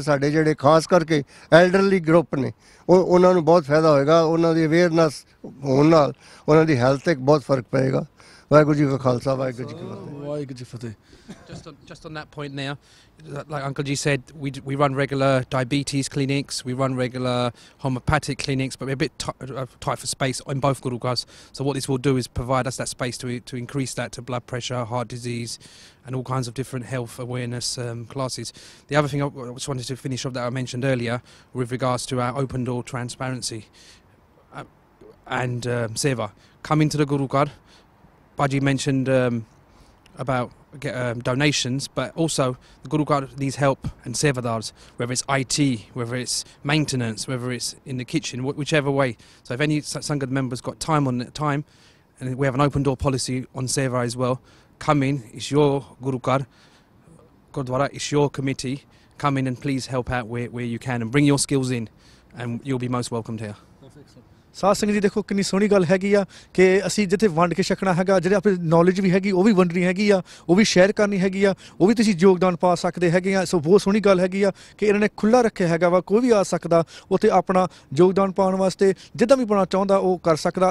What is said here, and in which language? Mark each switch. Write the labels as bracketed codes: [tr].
[pa] ਸਾਡੇ ਜਿਹੜੇ ਖਾਸ ਕਰਕੇ ਐਲਡਰਲੀ ਗਰੁੱਪ ਨੇ ਉਹਨਾਂ ਨੂੰ ਬਹੁਤ ਫਾਇਦਾ ਹੋਏਗਾ। ਉਹਨਾਂ ਦੀ ਅਵੇਅਰਨੈਸ ਹੋਣ ਨਾਲ ਉਹਨਾਂ ਦੀ ਹੈਲਥ ਤੇ ਬਹੁਤ ਫਰਕ ਪਏਗਾ। ਵਾਹਿਗੁਰੂ ਜੀ ਕਾ ਖਾਲਸਾ ਵਾਹਿਗੁਰੂ ਜੀ ਕੀ ਫਤਿਹ। ਵਾਹਿਗੁਰੂ ਜੀ ਫਤਿਹ। [en] Just on that point there, like Uncle G said, we run regular diabetes clinics, we run regular homeopathic clinics, but we're a bit tight for space in both Gurudwaras. So what this will do is provide us that space to increase that to blood pressure, heart disease, and all kinds of different health awareness classes. The other thing I just wanted to finish off that I mentioned earlier with regards to our open door transparency and seva. Come into the Gurudwara. Baji mentioned about donations, but also the Gurudwara needs help and sevadars, whether it's IT, whether it's maintenance, whether it's in the kitchen, whichever way. So if any Sangat members got time, and we have an open door policy on seva as well, come in. It's your Gurudwara, it's your committee. Come in and please help out where you can and bring your skills in, and you'll be most welcomed here. [pa] ਸਾਧ ਸੰਗਤ ਜੀ ਦੇਖੋ ਕਿੰਨੀ ਸੋਹਣੀ ਗੱਲ ਹੈਗੀ ਆ ਕਿ ਅਸੀਂ ਜਿੱਥੇ ਵੰਡ ਕੇ ਛਕਣਾ ਹੈਗਾ, ਜਿਹੜੇ ਆਪਣੀ ਨੌਲੇਜ ਵੀ ਹੈਗੀ ਉਹ ਵੀ ਵੰਡਣੀ ਹੈਗੀ ਆ, ਉਹ ਵੀ ਸ਼ੇਅਰ ਕਰਨੀ ਹੈਗੀ ਆ, ਉਹ ਵੀ ਤੁਸੀਂ ਯੋਗਦਾਨ ਪਾ ਸਕਦੇ ਹੈਗੇ ਆ। ਸੋ ਬਹੁਤ ਸੋਹਣੀ ਗੱਲ ਹੈਗੀ ਆ ਕਿ ਇਹਨਾਂ ਨੇ ਖੁੱਲ੍ਹਾ ਰੱਖਿਆ ਹੈਗਾ ਵਾ, ਕੋਈ ਵੀ ਆ ਸਕਦਾ ਉੱਥੇ ਆਪਣਾ ਯੋਗਦਾਨ ਪਾਉਣ ਵਾਸਤੇ, ਜਿੱਦਾਂ ਵੀ ਪਾਉਣਾ ਚਾਹੁੰਦਾ ਉਹ ਕਰ ਸਕਦਾ।